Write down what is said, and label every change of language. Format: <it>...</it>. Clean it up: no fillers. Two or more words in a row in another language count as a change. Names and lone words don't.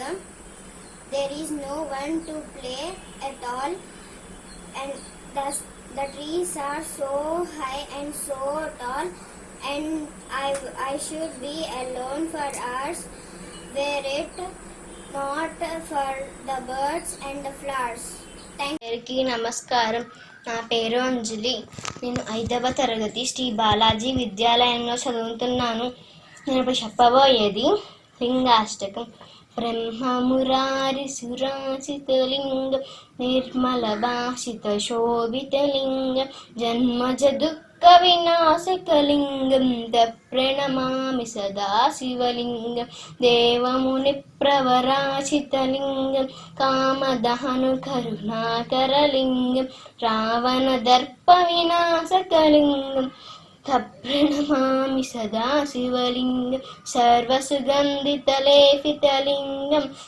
<en>There is no one to play at all, and the trees are so high and so tall, and I should be alone for hours, were it not for the birds and the flowers.</en> <te>అందరికీ నమస్కారం. నా పేరు అంజలి. నేను 5వ తరగతి శ్రీ బాలాజీ విద్యాలయంలో చదువుతున్నాను. నేను ఇప్పుడు చెప్పబోయేది లింగాష్టకం.</te> <sa>ब्रह्ममुरारिसुरासितलिङ्गं निर्मलभाषितशोभितलिङ्गं जन्मजदुःखविनाशकलिङ्गं तप्रणमामि सदा शिवलिङ्गं देवमुनिप्रवराचितलिङ्गं कामदहनुकरुणाकरलिङ्गं रावणदर्पविनाशकलिङ्गं तप्रणमामि सदा शिवलिङ्गं सर्वसुगन्धितलेपितलिङ्गं</sa>